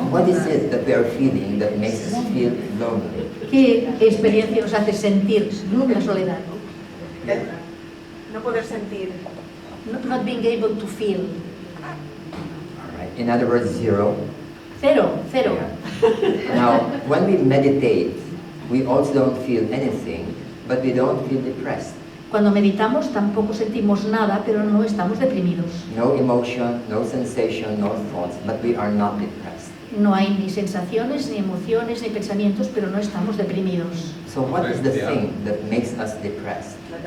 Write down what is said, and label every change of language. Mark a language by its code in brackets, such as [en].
[en] What is it that we are feeling that makes us feel lonely? [es] ¿Qué experiencia nos hace sentir la soledad? No poder sentir. [en] Not being able to feel. All right. In other words, zero. [es] Cero. [en] Yeah. Now, when we meditate, we also don't feel anything, but we don't feel depressed. [es] Cuando meditamos tampoco sentimos nada, pero no estamos deprimidos. [en] No emotion, no sensation, no thoughts, but we are not depressed. [es] No hay ni sensaciones, ni emociones, ni pensamientos, pero no estamos deprimidos. [en] So what is the thing that makes us depressed?